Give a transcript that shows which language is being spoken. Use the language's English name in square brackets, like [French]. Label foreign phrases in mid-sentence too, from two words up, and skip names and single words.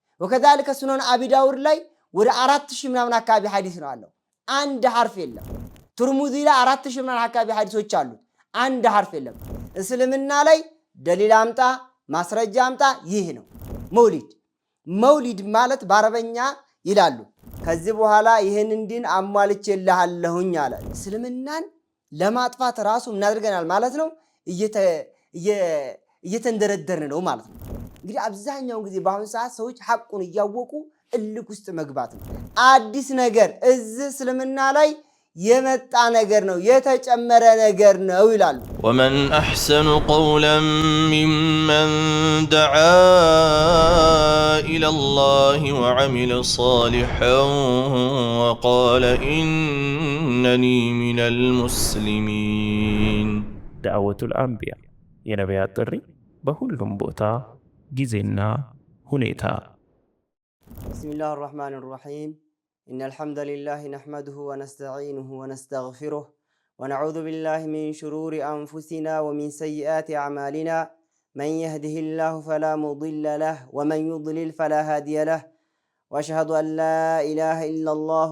[Amharic] وكذلك سنن أبي داود ላይ ወደ 4000 ምናምን አካባቢ ሐዲስ ነው አለው አንድ ሐርፍ የለም ትርሙዚ ላይ 4000 ምናምን አካባቢ ሐዲሶች አሉ አንድ ሐርፍ የለም እስልምና ላይ ደሊል አምጣ ማስረጃ አምጣ ይህ ነው መውሊድ ማለት በአረበኛ ይላሉ ከዚህ በኋላ ይሄንን ዲን አሟልቼልሃለሁኝ አለ እስልምናን ለማጥፋት ራሱ ምን አድርገናል ማለት ነው እየተንደረደርን ነው ማለት ነው እንግዲህ አብዛኛው ጊዜ በአሁን ሰዓት ሰዎች ሐቁን እያወቁ እልክ ውስጥ መግባት ነው አዲስ ነገር እዚህ እስልምና ላይ የመጣ ነገር ነው የተጨመረ ነገር ነው ይላሉ [Arabic] ومن احسن قولا ممن دعا الى الله وعمل صالحا وقال انني من المسلمين دعوة الانبياء [Amharic] የነቢያት ጥሪ በሁሉም ቦታ ጊዜና ሁኔታ [Arabic] بسم الله الرحمن الرحيم إن الحمد لله نحمده ونستعينه ونستغفره ونعوذ بالله من شرور أنفسنا ومن سيئات أعمالنا من يهده الله فلا مضل له ومن يضلل فلا هادي له وأشهد أن لا إله إلا الله